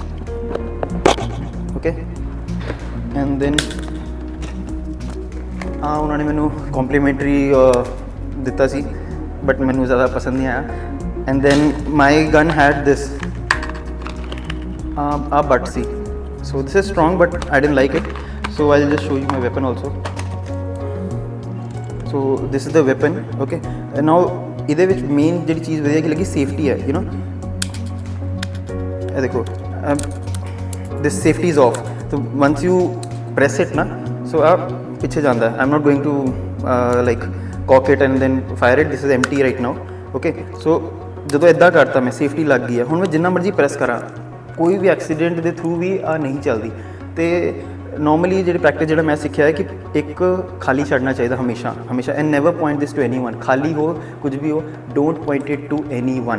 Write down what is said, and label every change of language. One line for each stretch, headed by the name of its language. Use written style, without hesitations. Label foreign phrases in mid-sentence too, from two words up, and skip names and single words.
English: okay, and then
Punjabi: ਉਹਨਾਂ ਨੇ ਮੈਨੂੰ ਕੰਪਲੀਮੈਂਟਰੀ ਦਿੱਤਾ ਸੀ, ਬਟ ਮੈਨੂੰ ਜ਼ਿਆਦਾ ਪਸੰਦ ਨਹੀਂ ਆਇਆ.
English: and then my gun had this but ਸੀ. so this is strong but I didn't like it. So I'll just show you my weapon also. So this is the weapon. Okay, and now
Punjabi: ਇਹਦੇ ਵਿੱਚ ਮੇਨ ਜਿਹੜੀ ਚੀਜ਼ ਵਧੀਆ ਕਿ ਲੱਗੀ ਸੇਫਟੀ ਹੈ. ਇਹ ਦੇਖੋ,
English: this safety is off. So once you press it ਨਾ, so
Punjabi: ਆ ਪਿੱਛੇ ਜਾਂਦਾ ਹੈ.
English: I'm not going to like cock it and then fire it. This is empty right now. Okay, so
Punjabi: ਜਦੋਂ ਇੱਦਾਂ ਕਰਤਾ ਮੈਂ, ਸੇਫਟੀ ਲੱਗ ਗਈ ਹੈ. ਹੁਣ ਮੈਂ ਜਿੰਨਾ ਮਰਜ਼ੀ ਪ੍ਰੈਸ ਕਰਾਂ, ਕੋਈ ਵੀ ਐਕਸੀਡੈਂਟ ਦੇ ਥਰੂ ਵੀ ਆ ਨਹੀਂ ਚੱਲਦੀ. ਅਤੇ ਨੋਰਮਲੀ ਜਿਹੜੀ ਪ੍ਰੈਕਟਿਸ ਜਿਹੜਾ ਮੈਂ ਸਿੱਖਿਆ ਹੈ ਕਿ ਇੱਕ ਖਾਲੀ ਛੱਡਣਾ ਚਾਹੀਦਾ ਹਮੇਸ਼ਾ ਹਮੇਸ਼ਾ.
English: and never point this to anyone.
Punjabi: ਖਾਲੀ ਹੋ, ਕੁਝ ਵੀ ਹੋ,
English: don't point it to anyone.